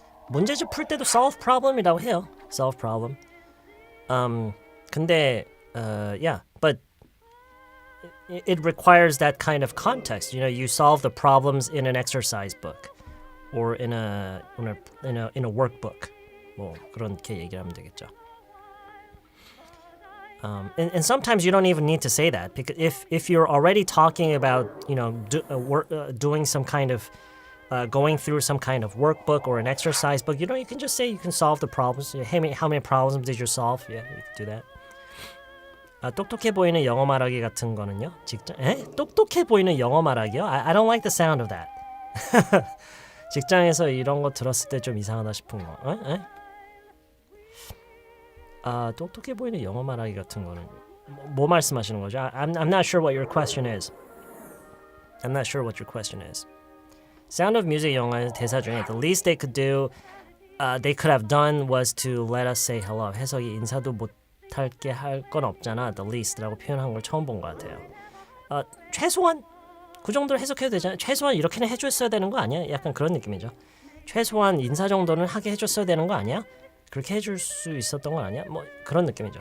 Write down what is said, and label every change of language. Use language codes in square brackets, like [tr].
[ko] 문제집 풀 때도 [en] solve problem [ko] 이라고 해요. [en] Solve problem. [ko] 근데 [en] yeah, but it requires that kind of context. You solve the problems in an exercise book or in a workbook. [ko] 뭐 그렇게 얘기하면 되겠죠. [en] And sometimes you don't even need to say that because if you're already talking about doing some kind of going through some kind of workbook or an exercise book, you can just say you can solve the problems. Hey, how many problems did you solve? Yeah, you can do that. [ko] 똑똑해 보이는 영어 말하기 같은 거는요? 똑똑해 보이는 영어 말하기요? [en] I don't like the sound of that. [ko] 직장에서 이런 거 들었을 때 좀 이상하다 싶은 거. 똑똑해 보이는 영어 말하기 같은 거는 뭐 말씀하시는 거죠? [en] I'm not sure what your question is. I'm not sure what your question is. Sound of Music [ko] 영화의 대사 중에 [en] the least they could do, they could have done was to let us say hello. [ko] 해석이 인사도 못할게 할 건 없잖아. The least라고 표현한 걸 처음 본 것 같아요. 최소한 그 정도로 해석해도 되잖아요. 최소한 이렇게는 해줬어야 되는 거 아니야? 약간 그런 느낌이죠. 최소한 인사 정도는 하게 해줬어야 되는 거 아니야? 그렇게 해줄 수 있었던 건 아니야? 뭐 그런 느낌이죠.